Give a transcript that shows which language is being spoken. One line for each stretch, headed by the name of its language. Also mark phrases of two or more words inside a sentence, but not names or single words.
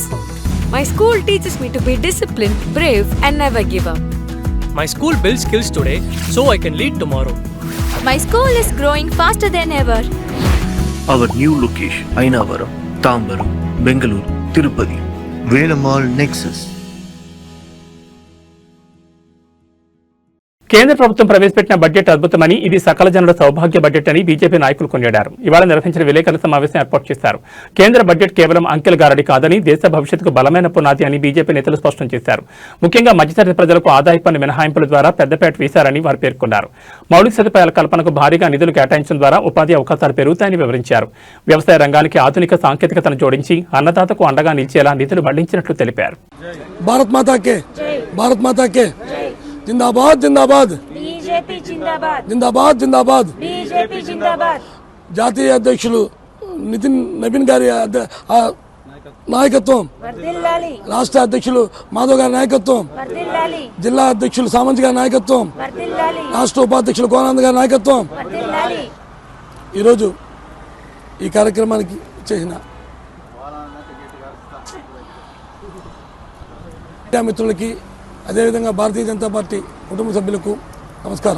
English: My school teaches me to be disciplined, brave, and never give up. My school builds skills today so I can lead tomorrow. My school is growing faster than ever. Our new location, Ainavaram, Tambaram, Bengaluru, Tirupati, Velamal Nexus.
Telugu: కేంద్ర ప్రభుత్వం ప్రవేశపెట్టిన బడ్జెట్ అద్భుతమని, ఇది సకల జనుల సౌభాగ్య బడ్జెట్ అని బీజేపీ నాయకులు కొనియాడారు. ఇవాళ నిర్వహించిన విలేకరుల సమావేశం ఏర్పాటు చేశారు. కేంద్ర బడ్జెట్ కేవలం అంకెల గారడి కాదని, దేశ భవిష్యత్తుకు బలమైన పునాది అని బీజేపీ నేతలు స్పష్టం చేశారు. ముఖ్యంగా మధ్యతరగతి ప్రజలకు ఆదాయ పన్ను మినహాయింపుల ద్వారా పెద్దపేట వేశారని వారు పేర్కొన్నారు. మౌలిక సదుపాయాల కల్పనకు భారీగా నిధులు కేటాయించడం ద్వారా ఉపాధి అవకాశాలు పెరుగుతాయని వివరించారు. వ్యవసాయ రంగానికి ఆధునిక సాంకేతికతను జోడించి అన్నదాతకు అండగా నిలిచేలా నిధులు మళ్లించినట్లు తెలిపారు.
Hindi: जिंदाबाद जिंदाबाद बीजेपी जिंदाबाद जिंदाबाद जिंदाबाद बीजेपी जिंदाबाद
Telugu: జాతీయ అధ్యక్షులు నవీన్ గారి నాయకత్వం వర్ధిల్లాలి, రాష్ట్ర అధ్యక్షులు మాధవ్ గారి నాయకత్వం వర్ధిల్లాలి, జిల్లా అధ్యక్షులు సామంత్ గారి నాయకత్వం వర్ధిల్లాలి, రాష్ట్ర ఉపాధ్యక్షులు కోనంద్ గారి నాయకత్వం వర్ధిల్లాలి. ఈరోజు ఈ కార్యక్రమానికి చేసిన మిత్రులకి, అదేవిధంగా భారతీయ జనతా పార్టీ కుటుంబ సభ్యులకు నమస్కారం.